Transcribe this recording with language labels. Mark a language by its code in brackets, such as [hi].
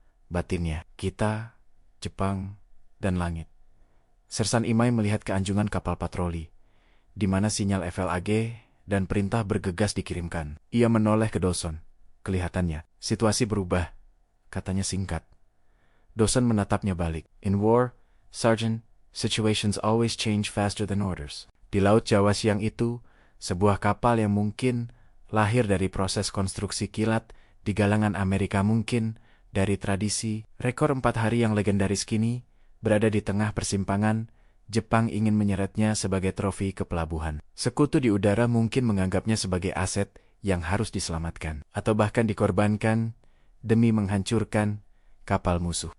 [id] Batinnya, kita, Jepang, dan langit. Sersan Imai melihat keanjungan kapal patroli, di mana sinyal FLAG dan perintah bergegas dikirimkan. Ia menoleh ke Dosan. Kelihatannya, situasi berubah, katanya singkat. Dosan menatapnya balik. [en] In war, Sergeant, situations always change faster than orders. [id] Di Laut Jawa siang itu, sebuah kapal yang mungkin lahir dari proses konstruksi kilat di galangan Amerika, mungkin dari tradisi rekor 4 hari yang legendaris, kini berada di tengah persimpangan. Jepang ingin menyeretnya sebagai trofi ke pelabuhan. Sekutu di udara mungkin menganggapnya sebagai aset yang harus diselamatkan, atau bahkan dikorbankan demi menghancurkan kapal musuh.